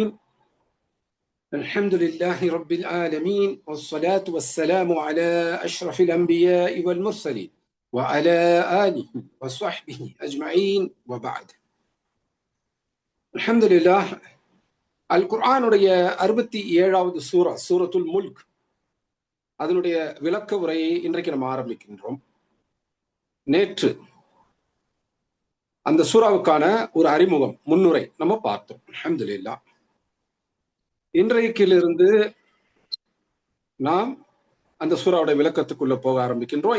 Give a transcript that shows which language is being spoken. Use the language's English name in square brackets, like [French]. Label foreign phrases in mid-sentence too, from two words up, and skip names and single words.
[Arabic] الحمد لله رب العالمين والصلاة والسلام على أشرف الأنبياء والمرسلين وعلى آله وصحبه أجمعين وبعد. الحمد لله. [Tamil] القرآனுடைய 67வது சூரத்துல் முல்க் அதனுடைய விளக்க உரையை இன்றைக்கு நம்ம ஆரம்பிக்கின்றோம். நேற்று அந்த சூறாவுக்கான ஒரு அறிமுகம் முன்னுரை நம்ம பார்த்தோம். [Arabic] الحمد لله. [Tamil] இன்றைக்கிலிருந்து நாம் அந்த சூறாவுடைய விளக்கத்துக்குள்ள போக ஆரம்பிக்கின்றோம்.